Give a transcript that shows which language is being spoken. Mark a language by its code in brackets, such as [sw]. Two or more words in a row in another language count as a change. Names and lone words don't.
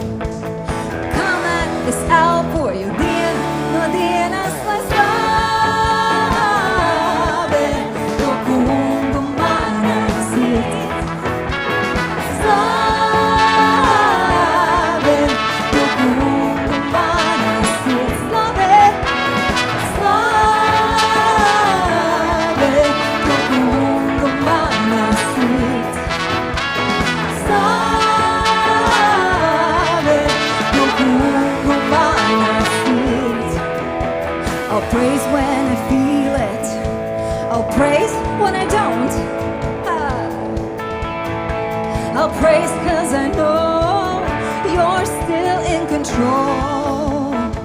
[lv] Es elpoju dienu no dienas, lai slavē to kungu mana sirds. Slavē to kungu mana sirds. Slavē to kungu mana sirds. [en] I'll praise when I feel it. I'll praise when I don't. I'll praise 'cause I know you're still in control.